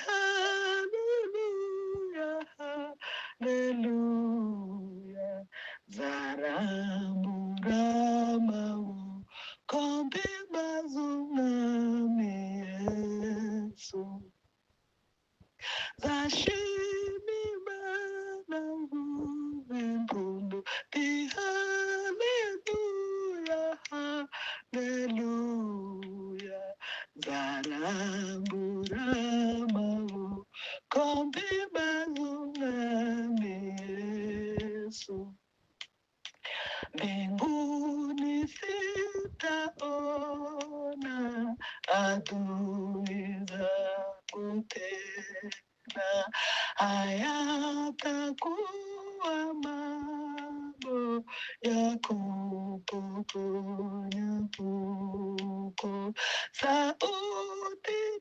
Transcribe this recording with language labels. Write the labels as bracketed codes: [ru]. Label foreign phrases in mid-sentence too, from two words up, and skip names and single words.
[rw] haleluya haleluya nzarambura amaboko mpimaze umwami Yesu nzashima Imana mvuze impundu nti haleluya haleluya nzarambura amaboko mpimaze umwami Yesu [sw] mbinguni sitaona adui zakutenda hayatakuwa mambo ya kupokonya puko sauti